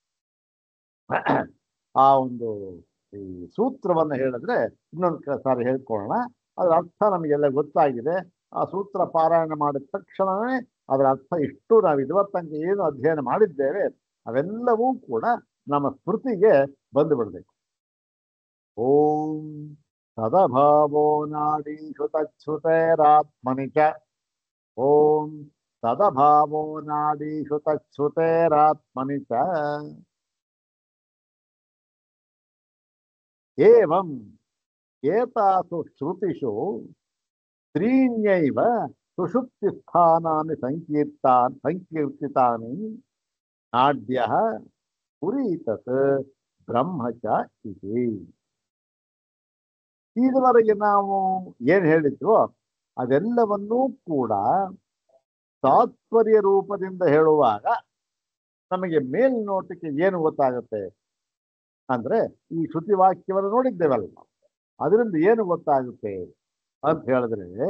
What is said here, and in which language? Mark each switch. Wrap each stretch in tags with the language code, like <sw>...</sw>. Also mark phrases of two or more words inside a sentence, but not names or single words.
<kn>ಆ ಒಂದು ಈ ಸೂತ್ರವನ್ನು ಹೇಳಿದ್ರೆ ಇನ್ನೊಂದು ಸಾರಿ ಹೇಳ್ಕೊಳ್ಳೋಣ ಅದರ ಅರ್ಥ ನಮಗೆಲ್ಲ ಗೊತ್ತಾಗಿದೆ ಆ ಸೂತ್ರ ಪಾರಾಯಣ ಮಾಡಿದ ತಕ್ಷಣವೇ ಅದರ ಅರ್ಥ ಇಷ್ಟು ನಾವು ಇದುವತ್ತಂಗೆ ಏನು ಅಧ್ಯಯನ ಮಾಡಿದ್ದೇವೆ ಅವೆಲ್ಲವೂ ಕೂಡ ನಮ್ಮ ಸ್ಮೃತಿಗೆ ಬಂದು ಬಿಡಬೇಕು</kn> <sa>ಓಂ ತದಭಾವೋ ನಾಡೀಷು ತಚ್ಛ್ರುತೇರಾತ್ಮನಿ ಚ. ಓಂ ತದಭಾವೋ ನಾಡೀಷು ತಚ್ಛ್ರುತೇರಾತ್ಮನಿ ಚ. ಏವಂ ಏತಾಸು ಶ್ರುತಿಷು ತ್ರೀಣ್ಯೈವ ಸುಷುಪ್ತಿಸ್ಥಾನಾನಿ ಸಂಕೀರ್ತಿತಾನಿ ನಾಡ್ಯಃ ಪುರೀತತ್ ಬ್ರಹ್ಮ ಚ ಇತಿ.</sa> <kn>ಇದುವರೆಗೆ ನಾವು ಏನು ಹೇಳಿದ್ವೋ ಅದೆಲ್ಲವನ್ನೂ ಕೂಡ ತಾತ್ಪರ್ಯ ರೂಪದಿಂದ ಹೇಳುವಾಗ ನಮಗೆ ಮೇಲ್ನೋಟಕ್ಕೆ ಏನು ಗೊತ್ತಾಗುತ್ತೆ ಅಂದ್ರೆ ಈ ಶ್ರುತಿ ವಾಕ್ಯವನ್ನು ನೋಡಿದ್ದೇವಲ್ಲ, ಅದರಿಂದ ಏನು ಗೊತ್ತಾಗುತ್ತೆ ಅಂತ ಹೇಳಿದ್ರೆ,</kn>